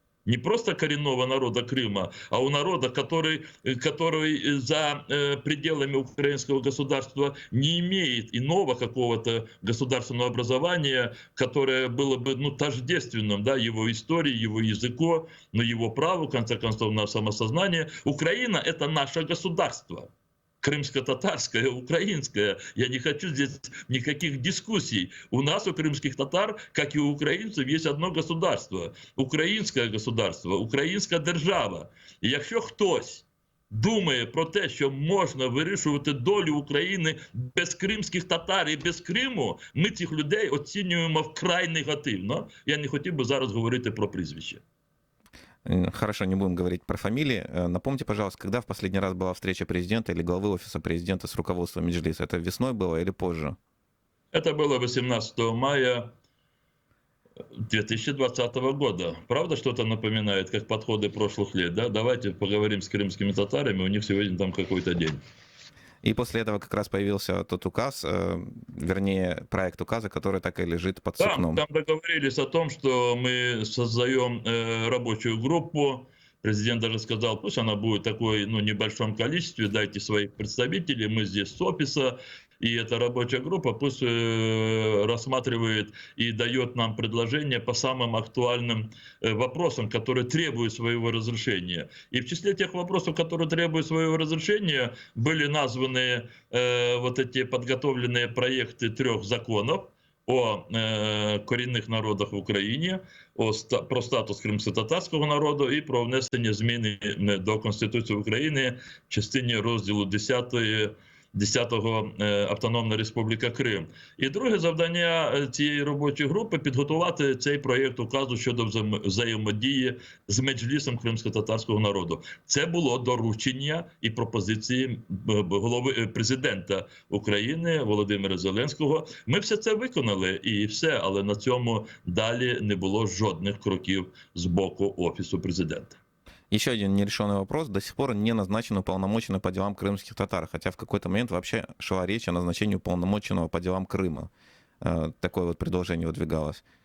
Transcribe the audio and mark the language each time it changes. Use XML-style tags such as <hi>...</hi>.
<ru>не просто коренного народа Крыма, а у народа, который за пределами украинского государства не имеет иного какого-то государственного образования, которое было бы тождественным его истории, его языку, но его праву, в конце концов, на самосознание. Украина — это наше государство. Крымско-татарское, украинское. Я не хочу здесь никаких дискуссий. У нас, у крымских татар, как и у</ru> <uk>українців, є</uk> <ru>одно государство.</ru> <uk>Українське государство, українська держава. І якщо хтось думає про те, що можна вирішувати долю України без кримських татар і без Криму, ми цих людей оцінюємо вкрай негативно. Я не хотів би зараз говорити про прізвище.</uk> <ru>Хорошо, не будем говорить про фамилии. Напомните, пожалуйста, когда в последний раз была встреча президента или главы офиса президента с руководством Меджлиса? Это весной было или позже? Это было 18 мая 2020 года. Правда, что-то напоминает, как подходы прошлых лет? Да? Давайте поговорим с крымскими татарами, у них сегодня там какой-то день. И после этого как раз появился тот указ, вернее, проект указа, который так и лежит под сукном. Там договорились о том, что мы создаем рабочую группу. Президент даже сказал, пусть она будет такой, небольшом количестве, дайте своих представителей, мы здесь с офиса. И эта рабочая группа пусть рассматривает и дает нам предложения по самым актуальным вопросам, которые требуют своего разрешения. И в числе тех вопросов, которые требуют своего разрешения, были названы вот эти подготовленные проекты 3 законов</ru> <uk>о корінних народах в Україні, про статус кримськотатарського народу і про внесення зміни до Конституції України в частині розділу 10-го Автономна Республіка Крим. І друге завдання цієї робочої групи – підготувати цей проєкт указу щодо взаємодії з Меджлісом кримськотатарського народу. Це було доручення і пропозиції голови президента України Володимира Зеленського. Ми все це виконали і все, але на цьому далі не було жодних кроків з боку Офісу президента.</uk> <ru>Еще один нерешенный вопрос. До сих пор не назначен уполномоченный по делам крымских татар, хотя в какой-то момент вообще шла речь о назначении уполномоченного по делам Крыма. Такое вот предложение выдвигалось.</ru>